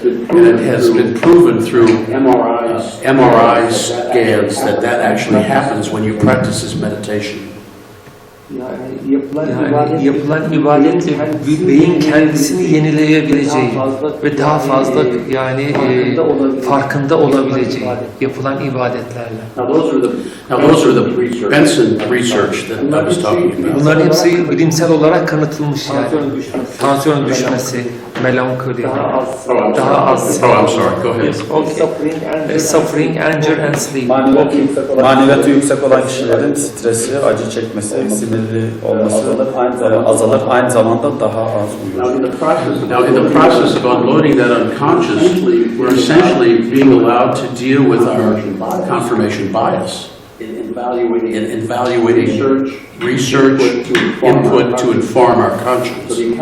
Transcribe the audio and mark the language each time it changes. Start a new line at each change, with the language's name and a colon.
English: And it has been proven through MRI scans that actually happens when you practice this meditation.
Turkish: Yani yapılan ibadetle beyin kendisini yenileyebileceği ve daha fazla yani farkında olabileceği yapılan ibadetlerle.
English: Now those are the Benson research that I was talking about.
Turkish: Bunların hepsi bilimsel olarak kanıtılmış yani. Tansiyonun düşmesi, melankoli, daha az.
English: Oh, I'm sorry. Go ahead. Okay. Suffering, anger and sleep.
Turkish: Maneviyatı yüksek olan kişilerin stresi, acı çekmesi, sinirli olması azalır. Aynı zamanda daha az uyur.
English: Now in the process of unloading that unconscious, we're essentially being allowed to deal with our confirmation bias in evaluating research input to inform our conscience.